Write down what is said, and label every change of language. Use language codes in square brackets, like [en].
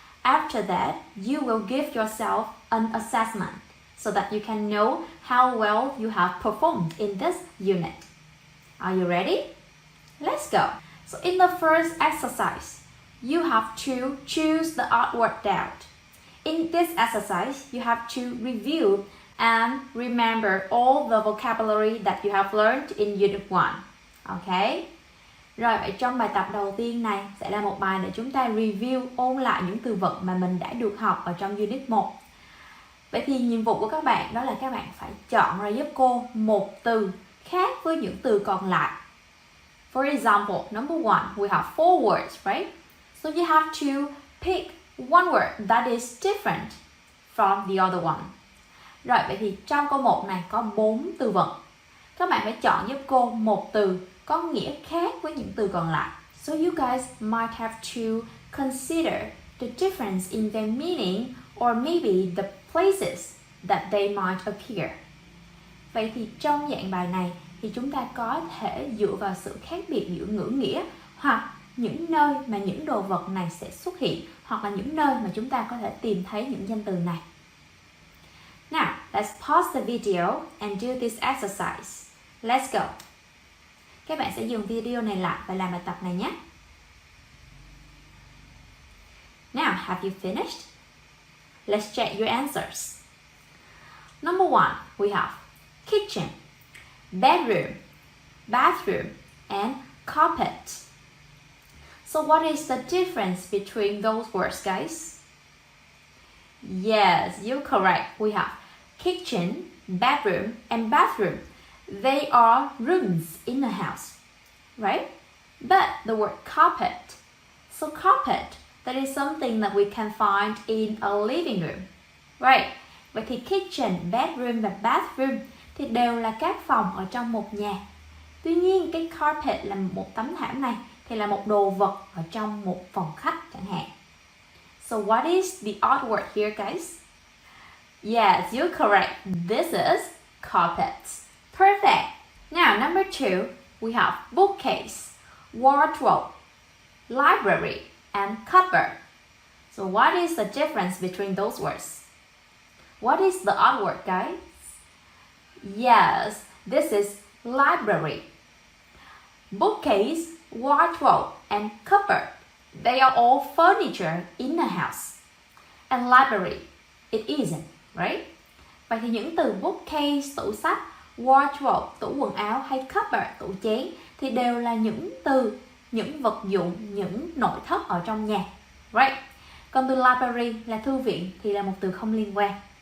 [en] After that, you will give yourself an assessment so that you can know how well you have performed in this unit. Are you ready? Let's go. So in the first exercise, you have to choose the odd word out. In this exercise, you have to review and remember all the vocabulary that you have learned in Unit 1. Okay? [vi] Rồi, vậy trong bài tập đầu tiên này sẽ là một bài để chúng ta review, ôn lại những từ vựng mà mình đã được học ở trong Unit 1. Vậy thì nhiệm vụ của các bạn đó là các bạn phải chọn ra giúp cô một từ khác với những từ còn lại. [en] For example, number 1, we have 4 words, right? So you have to pick one word that is different from the other one. [vi] Rồi, vậy thì trong câu 1 này có 4 từ vựng. Các bạn phải chọn giúp cô một từ có nghĩa khác với những từ còn lại. [en] So you guys might have to consider the difference in their meaning or maybe the places that they might appear. [vi] Vậy thì trong dạng bài này thì chúng ta có thể dựa vào sự khác biệt giữa ngữ nghĩa hoặc những nơi mà những đồ vật này sẽ xuất hiện hoặc là những nơi mà chúng ta có thể tìm thấy những danh từ này. [en] Now, let's pause the video and do this exercise. Let's go. [vi] Các bạn sẽ dừng video này lại và làm bài tập này nhé. [en] Now, have you finished? Let's check your answers. Number 1, we have kitchen, bedroom, bathroom, and carpet. So what is the difference between those words, guys? Yes, you're correct. We have kitchen, bedroom, and bathroom. They are rooms in a house, right? But the word carpet. So carpet, that is something that we can find in a living room, right? [vi] Vậy thì kitchen, bedroom và bathroom thì đều là các phòng ở trong một nhà. Tuy nhiên cái carpet là một tấm thảm này thì là một đồ vật ở trong một phòng khách chẳng hạn. [en] So what is the odd word here, guys? Yes, you're correct. This is carpet. Perfect. Now, number 2, we have bookcase, wardrobe, library, and cupboard. So what is the difference between those words? What is the odd word, guys? Yes, this is library. Bookcase, wardrobe, and cupboard, they are all furniture in a house. And library, it isn't, right? [vi] Vậy thì những từ bookcase, tủ sách, wardrobe, tủ quần áo hay cupboard, tủ chén thì đều là những từ, những vật dụng, những nội thất ở trong nhà, right? Còn từ library là thư viện thì là một từ không liên quan.